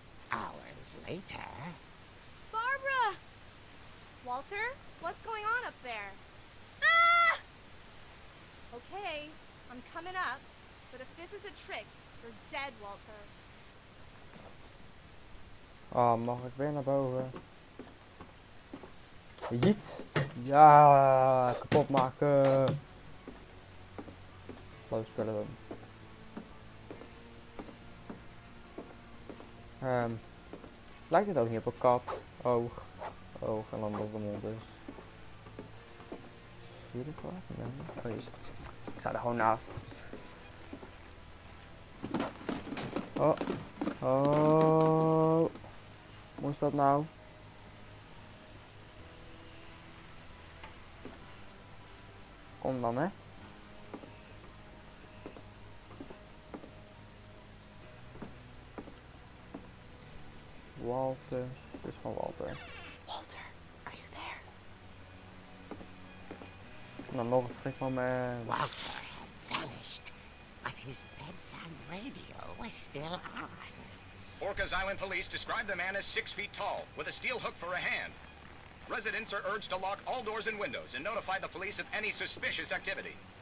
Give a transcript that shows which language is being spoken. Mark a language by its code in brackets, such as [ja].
[en] Hours later... Barbara! Walter, what's going on up there? Ah! Okay, I'm coming up, but if this is a trick, you're dead, Walter. [nl] Oh, mag ik weer naar boven? Jiet! Ja, kapot maken! [en] Low skeleton. [nl] Lijkt het ook niet op een kat? Oog en dan op de mond is. Zie je het wel? Nee. Oh, ik sta er gewoon naast. Oh. Moest dat nou? Kom dan, hè? Walter. Het is van Walter. [en] Walter, are you there? [nl] En dan nog een schrikmoment. [en] Walter had vanished, but his bedside radio was still on. Orcas Island police describe the man as 6 feet tall, with a steel hook for a hand. Residents are urged to lock all doors and windows and notify the police of any suspicious activity.